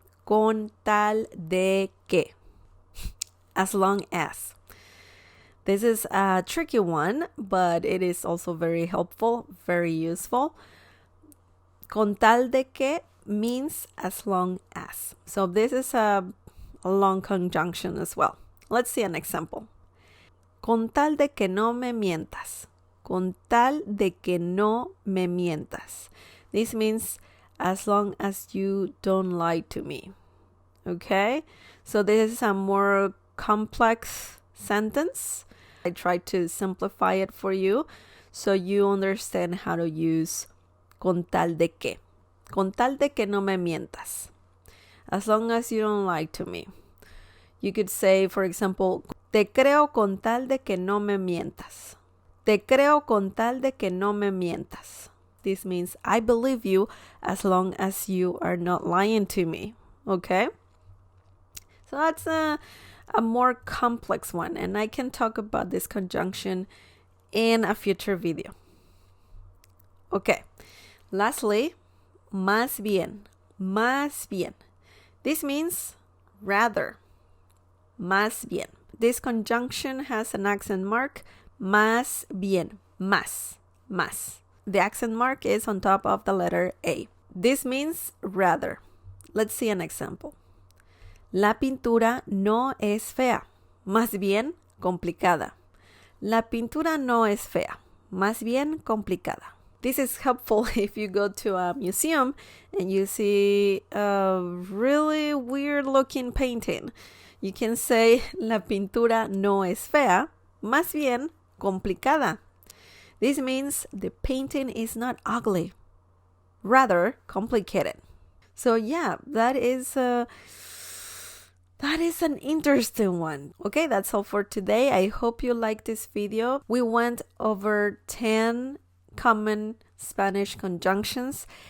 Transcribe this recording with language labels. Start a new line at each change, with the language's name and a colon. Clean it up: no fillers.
Spanish: Con tal de que.
English: As long as. This is a tricky one, but it is also very helpful, very useful. Con tal de que means as long as. So this is a long conjunction as well. Let's see an example.
Spanish: Con tal de que no me mientas. Con tal de que no me mientas.
English: This means as long as you don't lie to me. Okay? So this is a more complex sentence. I tried to simplify it for you so you understand how to use con tal de que.
Spanish: Con tal de que no me mientas.
English: As long as you don't lie to me. You could say, for example,
Spanish: te creo con tal de que no me mientas. Te creo con tal de que no me mientas.
English: This means I believe you as long as you are not lying to me. Okay? So that's a more complex one, and I can talk about this conjunction in a future video. Okay. Lastly,
Spanish: más bien. Más bien.
English: This means rather. Más bien. This conjunction has an accent mark. Más bien. Más. Más. The accent mark is on top of the letter A. This means rather. Let's see an example.
Spanish: La pintura no es fea, más bien complicada. La pintura no es fea, más bien complicada.
English: This is helpful if you go to a museum and you see a really weird looking painting. You can say,
Spanish: la pintura no es fea, más bien complicada.
English: This means the painting is not ugly, rather complicated. So yeah, that is an interesting one. Okay, that's all for today. I hope you liked this video. We went over 10 common Spanish conjunctions.